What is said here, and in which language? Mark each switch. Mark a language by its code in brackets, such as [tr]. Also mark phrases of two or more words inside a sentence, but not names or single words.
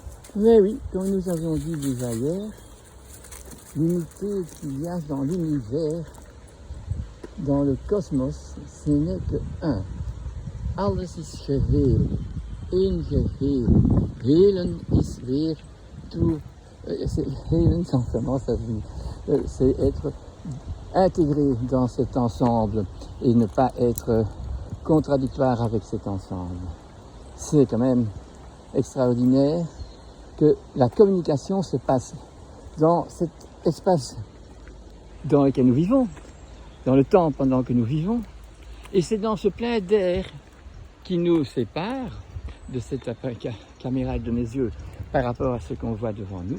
[fr] Mais oui, comme nous avons dit déjà hier, l'unité qu'il y a dans l'univers, dans le cosmos, ce n'est que un. [nl] Alles is geheel, één geheel. Helen is weer toe. Helen, [fr] c'est être intégré dans cet ensemble et ne pas être contradictoire avec cet ensemble. C'est quand même extraordinaire que la communication se passe dans cet espace dans lequel nous vivons, dans le temps pendant que nous vivons, et c'est dans ce plein d'air qui nous sépare de cette caméra de mes yeux par rapport à ce qu'on voit devant nous.